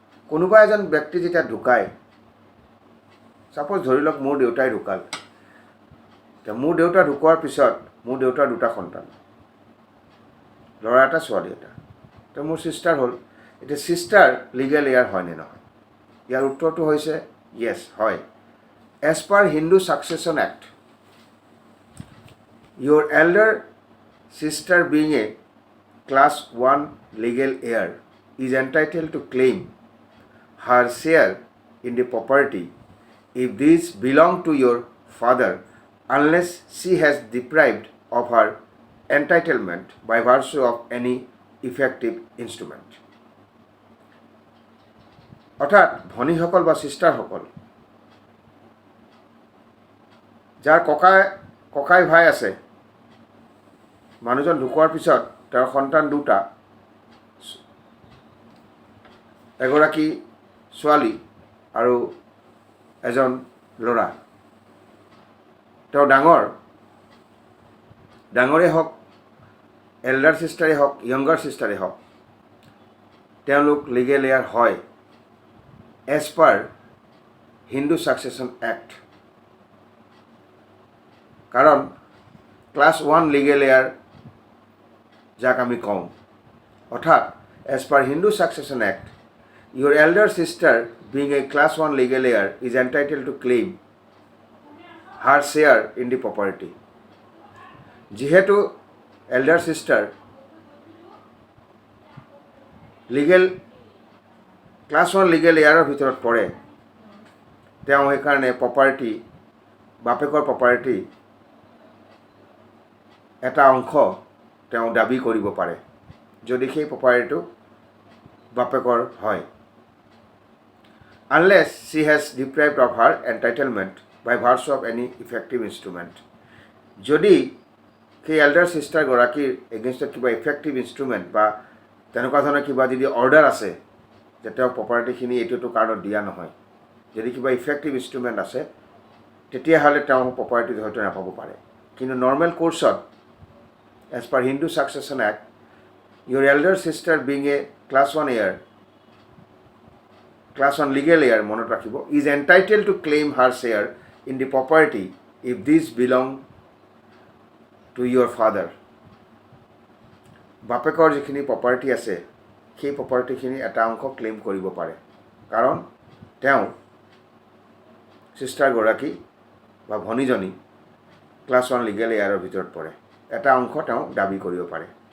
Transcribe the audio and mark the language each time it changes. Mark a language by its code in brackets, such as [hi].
[as] কোনোবা এজন ব্যক্তি যেতিয়া ঢুকায়, ছাপ'জ ধৰি লওক মোৰ দেউতাই ঢুকাল, এতিয়া মোৰ দেউতা ঢুকোৱাৰ পিছত মোৰ দেউতাৰ 2টা সন্তান, ল'ৰা 1, ছোৱালী 1। তো মোৰ ছিষ্টাৰ হ'ল। এতিয়া ছিষ্টাৰ লিগেল এয়াৰ হয় নে নহয়, ইয়াৰ উত্তৰটো হৈছে য়েছ, হয়। As per Hindu ছাকচেছন act, [en] your elder sister being a class 1 legal heir is entitled to claim her share in the property if these belong to your father unless she has deprived of her entitlement by virtue of any effective instrument. [as] অৰ্থাৎ ভনীসকল বা ছিষ্টাৰসকল যাৰ ককাই ভাই আছে, মানুহজন ঢুকোৱাৰ পিছত তেওঁৰ সন্তান 2টা, এগৰাকী ছোৱালী আৰু এজন ল'ৰা। তেওঁ ডাঙৰে হওক, এল্ডাৰ ছিষ্টাৰেই হওক, য়ংগাৰ ছিষ্টাৰেই হওক, তেওঁলোক লিগেল এয়াৰ হয় এজ পাৰ হিন্দু ছাকচেছন এক্ট। কাৰণ ক্লাছ 1 লিগেল এয়াৰ যাক আমি কওঁ, অৰ্থাৎ as per Hindu ছাকচেছন act [en] your elder sister being a class 1 legal heir is entitled to claim her share in the property. [as] যিহেতু এল্ডাৰ ছিষ্টাৰ ক্লাছ 1 লিগেল এয়াৰৰ ভিতৰত পৰে, তেওঁ সেইকাৰণে প্ৰপাৰ্টি, বাপেকৰ প্ৰপাৰ্টি এটা অংশ তেওঁ দাবী কৰিব পাৰে যদি সেই প্ৰপাৰ্টিটো বাপেকৰ হয়, [en] unless she has deprived of her entitlement by virtue of any effective instrument. [as] যদি সেই এল্ডাৰ ছিষ্টাৰগৰাকীৰ এগেইনষ্টত কিবা ইফেক্টিভ ইনষ্ট্ৰুমেণ্ট বা তেনেকুৱা ধৰণৰ কিবা যদি অৰ্ডাৰ আছে যে তেওঁ প্ৰপাৰ্টিখিনি এইটো কাৰণত দিয়া নহয়, যদি কিবা ইফেক্টিভ ইনষ্ট্ৰুমেণ্ট আছে তেতিয়াহ'লে তেওঁ প্ৰপাৰ্টিটো হয়তো নাপাব পাৰে। কিন্তু normal কোৰ্ছত as per Hindu ছাকচেছন act [en] your elder sister being a class 1 heir, class 1 legal heir [as] মনত ৰাখিব, [en] is entitled to claim her share in the property if these belong to your father. [as] বাপেকৰ যিখিনি প্ৰপাৰ্টি আছে সেই প্ৰপাৰ্টিখিনি এটা অংশ ক্লেইম কৰিব পাৰে, কাৰণ তেওঁ চিষ্টাৰগৰাকী বা ভনীজনী ক্লাছ 1 লিগেল এয়াৰৰ ভিতৰত পৰে, এটা অংশ তেওঁ দাবী কৰিব পাৰে।